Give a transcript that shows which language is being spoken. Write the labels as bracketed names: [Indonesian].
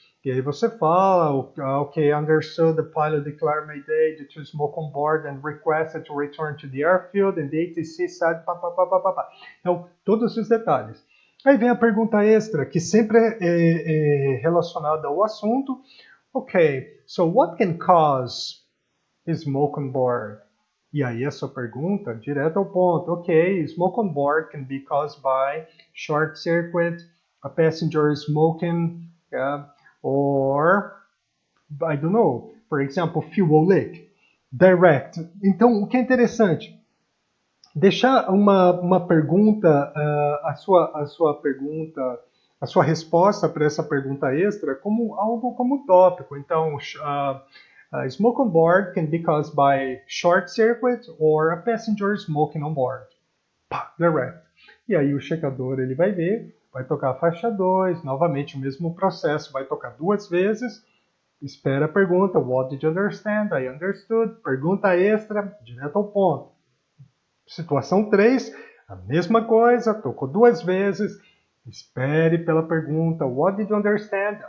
[Portuguese] E aí você fala, [English] ok, understood the pilot declared Mayday due to smoke on board and requested to return to the airfield and the ATC said [Portuguese] Então, todos os detalhes. Aí vem a pergunta extra, que sempre é relacionada ao assunto. [English] Ok, so what can cause smoke on board? [Portuguese] E aí a sua pergunta, direto ao ponto. [English] Ok, smoke on board can be caused by short circuit, a passenger smoking, or, I don't know, for example, fuel leak. Direct. [Portuguese] Então, o que é interessante? Deixar uma pergunta, a sua pergunta, a sua resposta para essa pergunta extra como algo como tópico. [English] Então, smoke on board can be caused by short circuit or a passenger smoking on board. Pá, direct. [Portuguese] E aí o checador ele vai ver, vai tocar a faixa 2, novamente o mesmo processo, vai tocar 2 vezes, espera a pergunta, [English] what did you understand? I understood. [Portuguese] Pergunta extra, direto ao ponto. Situação 3, a mesma coisa, tocou 2 vezes, espere pela pergunta, [English] what did you understand?